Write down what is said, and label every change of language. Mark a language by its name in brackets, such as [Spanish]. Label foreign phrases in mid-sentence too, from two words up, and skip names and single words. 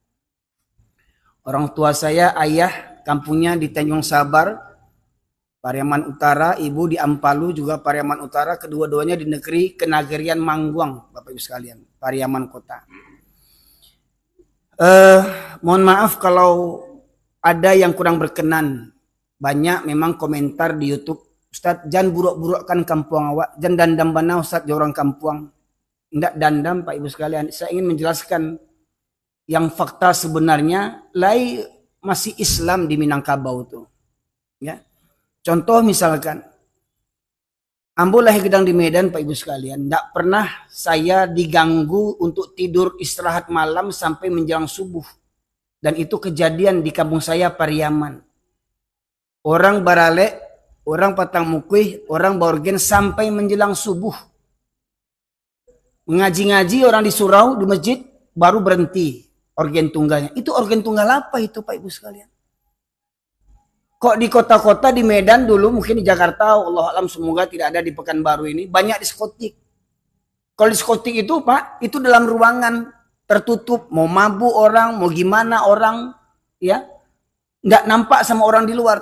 [Indonesian] Orang tua saya, ayah kampungnya di Tanjung Sabar, Pariaman Utara, ibu di Ampalu juga Pariaman Utara, kedua-duanya di negeri Kenagarian Mangguang, Bapak Ibu sekalian, Pariaman Kota. Mohon maaf kalau ada yang kurang berkenan. Banyak memang komentar di YouTube, Ustadz jangan buruk-burukkan kampung awak, [Minangkabau] jangan dandam bana [Indonesian] Ustadz orang kampung. Tidak dandam Pak Ibu sekalian, saya ingin menjelaskan yang fakta sebenarnya lai masih Islam di Minangkabau tuh. Ya. Contoh misalkan, [Minangkabau] ambo lahir gedang [Indonesian] di Medan Pak Ibu sekalian, tidak pernah saya diganggu untuk tidur istirahat malam sampai menjelang subuh. Dan itu kejadian di kampung saya Pariaman. [Minangkabau] Orang baralek, orang patang mukuih, orang baurgen sampai menjelang subuh. [Indonesian] Mengaji-ngaji orang di surau, di masjid, baru berhenti organ tunggalnya. Itu organ tunggal apa itu Pak Ibu sekalian? Kok di kota-kota di Medan dulu, mungkin di Jakarta, Allah alam semoga tidak ada di Pekanbaru ini, banyak diskotik. Kalau diskotik itu Pak, itu dalam ruangan tertutup, mau mabuk orang, mau gimana orang, ya, nggak nampak sama orang di luar.